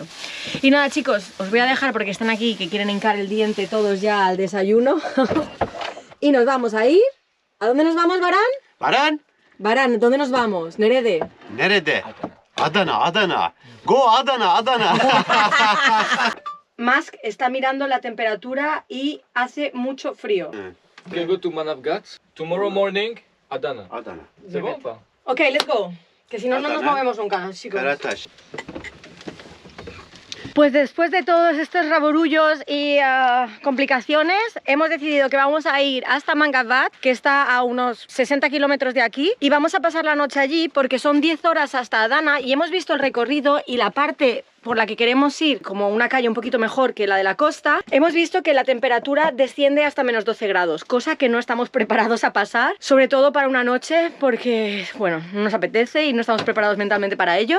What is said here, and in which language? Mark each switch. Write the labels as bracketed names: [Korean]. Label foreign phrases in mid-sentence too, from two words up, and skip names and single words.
[Spanish] Y nada, chicos, os voy a dejar porque están aquí que quieren hincar el diente todos ya al desayuno. Y nos vamos a ir. ¿A dónde nos vamos, Baran? Baran? Baran, ¿dónde nos vamos? [Turkish] Nerede. Nerede? Adana. Go Adana. [Spanish] Mask está mirando la temperatura y hace mucho frío. [English] We can go to Manavgat. Tomorrow morning, Adana. Adana. [Spanish] ¿Se va? [English] Ok, let's go. [Spanish] Que si no, no nos movemos nunca, chicos. Karataş. Pues después de todos estos raborullos y complicaciones, hemos decidido que vamos a ir hasta Manavgat, que está a unos 60 kilómetros de aquí, y vamos a pasar la noche allí porque son 10 horas hasta Adana y hemos visto el recorrido y la parte por la que queremos ir, como una calle un poquito mejor que la de la costa, hemos visto que la temperatura desciende hasta menos 12 grados, cosa que no estamos preparados a pasar, sobre todo para una noche, porque, bueno, no nos apetece y no estamos preparados mentalmente para ello.